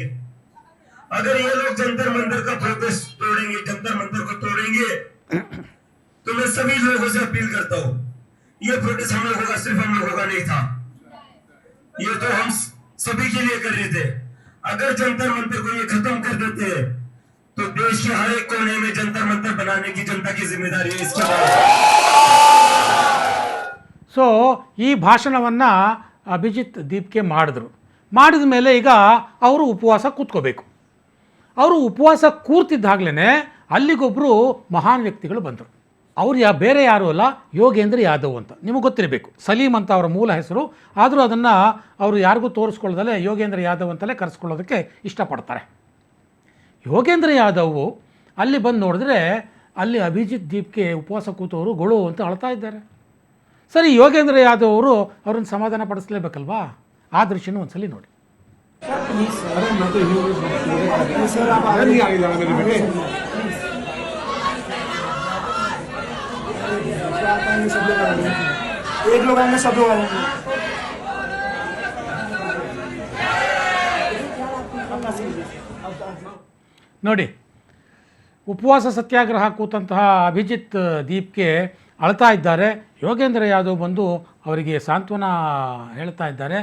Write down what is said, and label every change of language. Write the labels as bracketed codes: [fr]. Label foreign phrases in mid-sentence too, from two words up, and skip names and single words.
[hi] अगर ये लोग जंतर मंतर का प्रोटेस्ट तोड़ेंगे, जंतर मंतर को तोड़ेंगे, तो मैं सभी लोगों से अपील करता हूँ, ये प्रोटेस्ट हम लोगों का, सिर्फ हम लोगों का नहीं था, ये तो हम सभी के लिए कर रहे थे। अगर जंतर मंतर को ये खत्म कर देते हैं तो देश के हर एक कोने में जंतर मंतर बनाने की जनता की जिम्मेदारी है इसके बाद। [kn] ಸೊ ಈ ಭಾಷಣವನ್ನು ಅಭಿಜಿತ್ ದೀಪ್ಗೆ ಮಾಡಿದ ಮೇಲೆ ಈಗ ಅವರು ಉಪವಾಸ ಕೂತ್ಕೋಬೇಕು. ಅವರು ಉಪವಾಸ ಕೂರ್ತಿದ್ದಾಗಲೇ ಅಲ್ಲಿಗೊಬ್ಬರು ಮಹಾನ್ ವ್ಯಕ್ತಿಗಳು ಬಂದರು. ಅವ್ರು ಬೇರೆ ಯಾರೂ ಅಲ್ಲ, ಯೋಗೇಂದ್ರ ಯಾದವ್ ಅಂತ. ನಿಮಗೆ ಗೊತ್ತಿರಬೇಕು, ಸಲೀಂ ಅಂತ ಅವರ ಮೂಲ ಹೆಸರು. ಆದರೂ ಅದನ್ನು ಅವರು ಯಾರಿಗೂ ತೋರಿಸ್ಕೊಳ್ಳೋದಲ್ಲೇ ಯೋಗೇಂದ್ರ ಯಾದವ್ ಅಂತಲೇ ಕರೆಸ್ಕೊಳ್ಳೋದಕ್ಕೆ ಇಷ್ಟಪಡ್ತಾರೆ. ಯೋಗೇಂದ್ರ ಯಾದವ್ ಅಲ್ಲಿ ಬಂದು ನೋಡಿದ್ರೆ ಅಲ್ಲಿ ಅಭಿಜಿತ್ ದೀಪ್ಗೆ ಉಪವಾಸ ಕೂತವರು ಗೊಳು ಅಂತ ಅಳ್ತಾ ಇದ್ದಾರೆ. ಸರಿ, ಯೋಗೇಂದ್ರ ಯಾದವ್ ಅವರು ಅವ್ರನ್ನ ಸಮಾಧಾನ ಪಡಿಸಲೇಬೇಕಲ್ವಾ? ಆ ದೃಶ್ಯನೂ ಒಂದ್ಸಲಿ ನೋಡಿ. [hi] एक लोग आएंगे, सब लोग आएंगे। [kn] ನೋಡಿ, ಉಪವಾಸ ಸತ್ಯಾಗ್ರಹ ಕೂತಂತಹ ಅಭಿಜಿತ್ ದೀಪ್ಗೆ ಅಳ್ತಾ ಇದ್ದಾರೆ. ಯೋಗೇಂದ್ರ ಯಾದವ್ ಬಂದು ಅವರಿಗೆ ಸಾಂತ್ವನ ಹೇಳ್ತಾ ಇದ್ದಾರೆ.